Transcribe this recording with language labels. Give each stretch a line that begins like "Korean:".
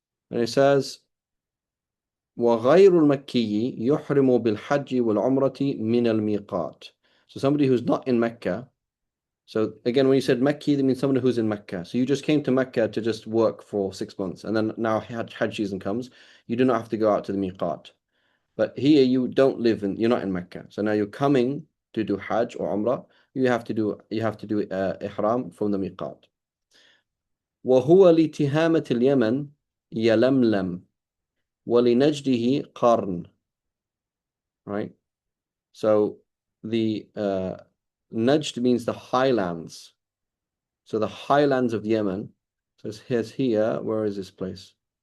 English: And it says,
Arabic: وغير المكي يحرم بالحج والعمرة من الميقات.
English: So somebody who's not in Mecca. So again, when you said Mecca, that means someone who's in Mecca. So you just came to Mecca to just work for 6 months, and then now Hajj season comes. You do not have to go out to the miqat. But here you don't live in, you're not in Mecca. So now you're coming to do Hajj or Umrah. You have to do ihram from the miqat.
Arabic: وهو لتهامة اليمن يلملم ولنجده قرن.
English: Right? So the Najd means the highlands. So the highlands of Yemen. So here's here. Where is this place?